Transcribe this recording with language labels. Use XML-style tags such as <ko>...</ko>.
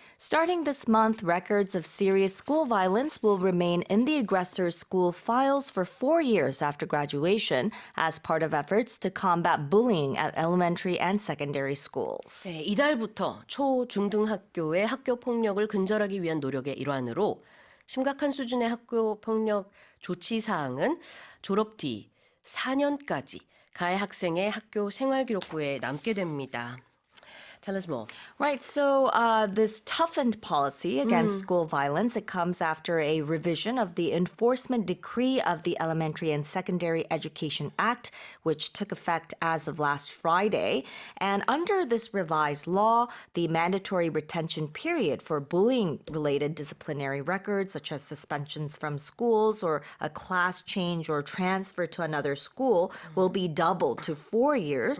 <en>Starting this month, records of serious school violence will remain in the aggressor's school files for 4 years after graduation as part of efforts to combat bullying at elementary and secondary schools.</en> <ko>네, 이달부터 초, 중등학교의 학교폭력을 근절하기 위한 노력의 일환으로 심각한 수준의 학교폭력 조치사항은 졸업 뒤 4년까지 가해 학생의 학교생활기록부에 남게 됩니다.</ko> <en>Tell us more. Right, so this toughened policy against school violence, it comes after a revision of the enforcement decree of the Elementary and Secondary Education Act, which took effect as of last Friday. And under this revised law, the mandatory retention period for bullying-related disciplinary records, such as suspensions from schools or a class change or transfer to another school, will be doubled to 4 years,</en>